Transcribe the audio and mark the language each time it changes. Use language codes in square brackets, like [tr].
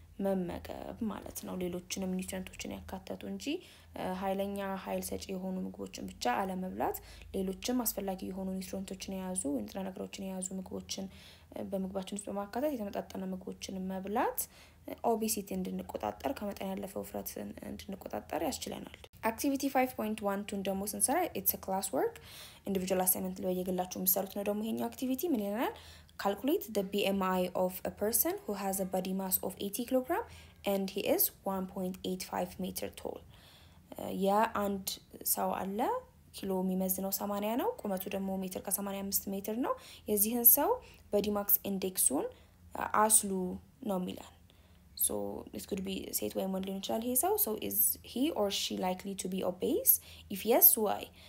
[am] መመገብ ማለት ነው። ሌሎችንም ኒውትሪየንቶችን ያካተቱ እንጂ ኃይለኛ ኃይል ሰጪ የሆኑ ምግቦችን ብቻ አለመብላት፣ ሌሎችም አስፈላጊ የሆኑ ኒውትሪየንቶችን የያዙ ንጥረ ነገሮችን የያዙ ምግቦችን በምግባችን ውስጥ በማካተት የተመጣጠነ ምግቦችን መብላት ኦቤሲቲ እንድንቆጣጠር ከመጠን ያለፈ ውፍረት እንድንቆጣጠር ያስችለናል። አክቲቪቲ 5.12 ደግሞ ስንሰራ [en] ኢትስ ክላስ ወርክ ኢንዲቪጁዋል አሳይመንት [am] ላይ በየግላችሁ የምትሰሩት ነው። ደግሞ ይሄኛው አክቲቪቲ ምን ይለናል? [en] Calculate the BMI of a person who has a body mass of 80 kg and he is 1.85 meter tall. [am] አንድ ሰው አለ ኪሎ የሚመዝነው 80 ነው፣ ቁመቱ ደግሞ ሜትር ከ85 ሜትር ነው። የዚህን ሰው ቦዲ ማስ ኢንዴክሱን አስሉ ነው የሚላል። [en] So it could be [am] ሴት ወይም ወንድ ሊሆን ይችላል ይሄ ሰው። [en] So is he or she likely to be obese? If yes, why?